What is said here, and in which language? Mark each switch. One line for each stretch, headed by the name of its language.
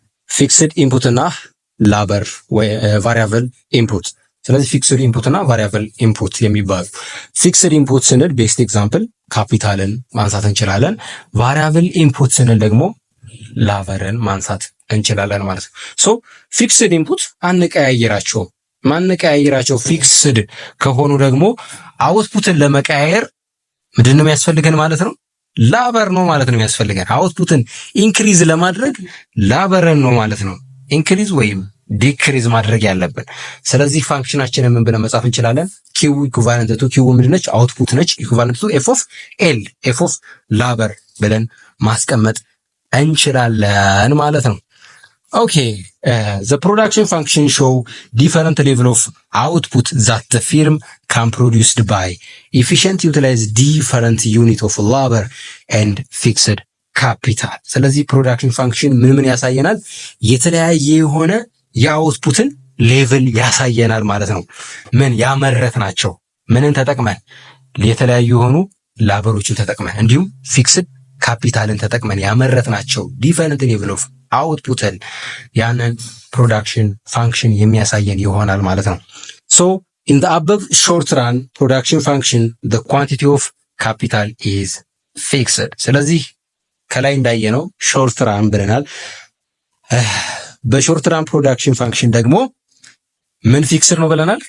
Amharic: ፊክስድ ኢንፑት እና ላበር ወይ ቫሪያብል ኢንፑት። ስለዚህ ፊክስድ ኢንፑት እና ቫሪያብል ኢንፑት የሚባሉ ፊክስድ ኢንፑት ስንል ቤስት ኤግዛምፕል ካፒታልን ማንሳት እንችላለን። ቫሪያብል ኢንፑት ስንል ደግሞ ላበርን ማንሳት እንችላለን ማለት ነው። ሶ ፊክስድ ኢንፑት አንቀያየራቸውም። ማንቀያየራቸው ፊክስድ ከሆኑ ደግሞ አውትፑትን ለመቀያየር ምንድን ነው የሚያስፈልገን ማለት ነው? ላበር ነው ማለት ነው የሚያስፈልገን። አውትፑትን ኢንክሪዝ ለማድረግ ላበርን ነው ማለት ነው ኢንክሪዝ ወይም ዲክሪዝ ማድረግ ያለብን። ስለዚህ ፋንክሽናችንን ምን ብለን መጻፍ እንችላለን? ኪው ኢኩቫለንት ቱ ኪው ምንድን ነች? አውትፑት ነች።
English: ኢኩቫለንት ቱ ኤፍ ኦፍ ኤል ኤፍ ኦፍ ላበር
Amharic: ብለን ማስቀመጥ እንችላለን ማለት ነው።
English: ኦኬ the production function show different level of output that the firm can produced by efficient utilize different unit of labor and fixed capital።
Amharic: ስለዚህ ፕሮዳክሽን ፋንክሽን ምን ያሳየናል? የተለያየ የሆነ የአውትፑትን ሌቭል ያሳየናል ማለት ነው። ምን ያመረት ናቸው? ምንን ተጠቅመን? የተለያዩ የሆኑ ላበሮችን ተጠቅመን እንዲሁም ፊክስድ ካፒታልን ተጠቅመን ያመረት ናቸው ዲፈረንት ሌቭል ኦፍ አውትፑትን ያንን ፕሮዳክሽን ፋንክሽን የሚያሳየን ይሆናል ማለት ነው።
English: ሶ ኢን ዘ አበቭ ሾርት ራን ፕሮዳክሽን ፋንክሽን ዘ ኳንቲቲ ኦፍ ካፒታል ኢዝ ፊክስድ።
Amharic: ስለዚህ ከላይ እንዳየነው ሾርት ራን ብለናል። በሾርት ራን ፕሮዳክሽን ፋንክሽን ደግሞ ምን ፊክስድ ነው ብለናል?